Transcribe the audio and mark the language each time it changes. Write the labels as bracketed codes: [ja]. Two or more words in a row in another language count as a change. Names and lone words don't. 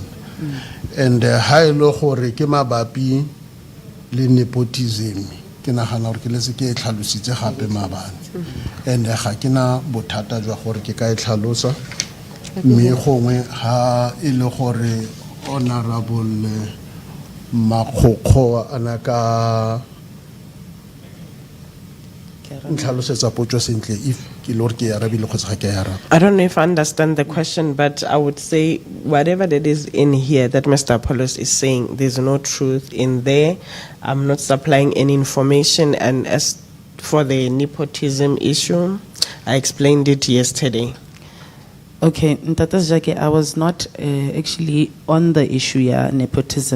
[tn] And ha ile gore ke mabapi le nepotism ke nagana gore ke letse ke e tlhalositse gape mabane and ga ke na bothata jwa gore ke ka e tlhalosa mme gongwe ha ile gore honorable Mokgosi ana ka ntlhalosetsa potso sentle if ke lore ke ya rabile kgotsa ga ke ya raba. [en] I don't know if I understand the question, but I would say whatever that is in here that Mr. Apollos is saying, there's no truth in there. I'm not supplying any information. And as for the nepotism issue, I explained it yesterday. Okay, Ntata Sejake, I was not actually on the issue, yeah, nepotism.